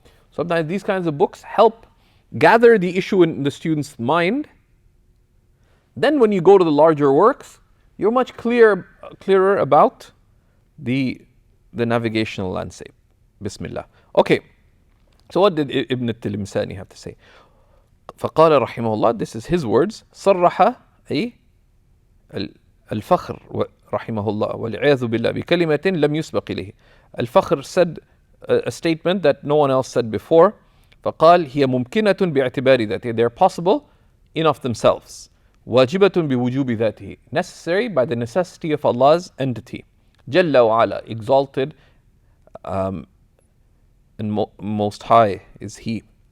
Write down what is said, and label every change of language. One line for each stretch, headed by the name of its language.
English: Sometimes these kinds of books help gather the issue in the student's mind. Then when you go to the larger works, you're much clearer about the navigational landscape. Bismillah. Okay, so what did Ibn al-Tilimsani have to say?
Arabic: فقال رحمه الله,
English: this is his words,
Arabic: صرح أي الفخر رحمه الله والعياذ بالله بكلمة لم يسبق إليه.
English: Al-Fakhr said a statement that no one else said before.
Arabic: فقال هي ممكنة باعتبار ذاته.
English: They are possible in of themselves.
Arabic: واجبة بوجوب ذاته.
English: Necessary by the necessity of Allah's entity.
Arabic: جل وعلا,
English: exalted and most high is He.